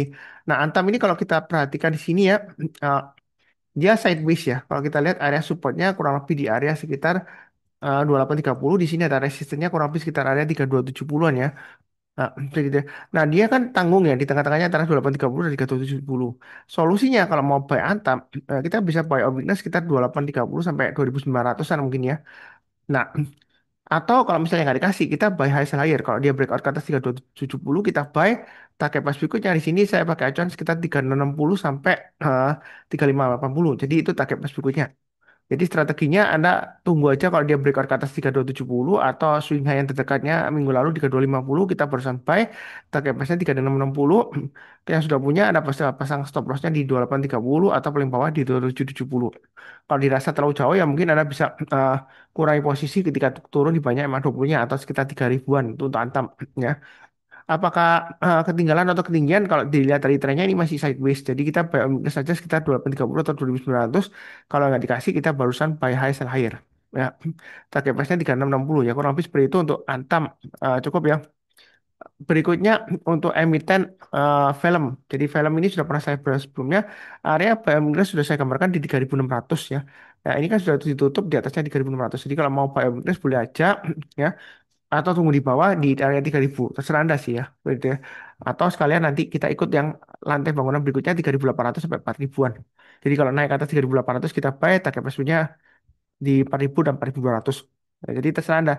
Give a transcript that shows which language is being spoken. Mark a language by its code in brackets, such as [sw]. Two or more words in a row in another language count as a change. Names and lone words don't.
[id] Nah, Antam ini kalau kita perhatikan di sini ya, eh, dia sideways ya. Kalau kita lihat area supportnya kurang lebih di area sekitar 2830. Di sini ada resistennya kurang lebih sekitar area 3270-an ya. Nah, kayak gitu. Nah, dia kan tanggung ya di tengah-tengahnya antara 2830 dan 3770. Solusinya kalau mau buy Antam, kita bisa [en] buy on weakness [id] sekitar 2830 sampai 2900-an mungkin ya. Nah, atau kalau misalnya nggak dikasih, kita [en] buy high sell higher. [id] Kalau dia breakout ke atas 3270, kita [en] buy target price [id] berikutnya. Di sini saya pakai acuan sekitar 3660 sampai 3580. Jadi itu [en] target price [id] berikutnya. Jadi strateginya Anda tunggu aja kalau dia breakout ke atas 3270 atau [en] swing high [id] yang terdekatnya minggu lalu 3250, kita baru sampai [en] target price- [id] nya 3660. Yang sudah punya Anda pasti pasang [en] stop loss- [id] nya di 2830 atau paling bawah di 2770. Kalau dirasa terlalu jauh ya mungkin Anda bisa kurangi posisi ketika turun di banyak MA20-nya atau sekitar 3000-an itu untuk Antam ya. Apakah ketinggalan atau ketinggian, kalau dilihat dari trennya ini masih sideways. Jadi kita [en] buy on weakness [id] saja sekitar 2830 atau 2900. Kalau nggak dikasih kita barusan [en] buy high sell higher. [id] Ya, [en] target price- [id] nya 3660 ya. Kurang lebih seperti itu untuk Antam. Cukup ya. Berikutnya untuk emiten film. Jadi film ini sudah pernah saya bahas sebelumnya. Area [en] buy on weakness [id] sudah saya gambarkan di 3600 ya. Nah, ini kan sudah ditutup di atasnya 3600. Jadi kalau mau [en] buy on weakness [id] boleh aja ya, atau tunggu di bawah di area 3000, terserah Anda sih ya, gitu ya. Atau sekalian nanti kita ikut yang lantai bangunan berikutnya 3800 sampai 4000-an. Jadi kalau naik ke atas 3800 kita buy, [en] target price- [id] nya di 4000 dan 4200. Nah, jadi terserah Anda.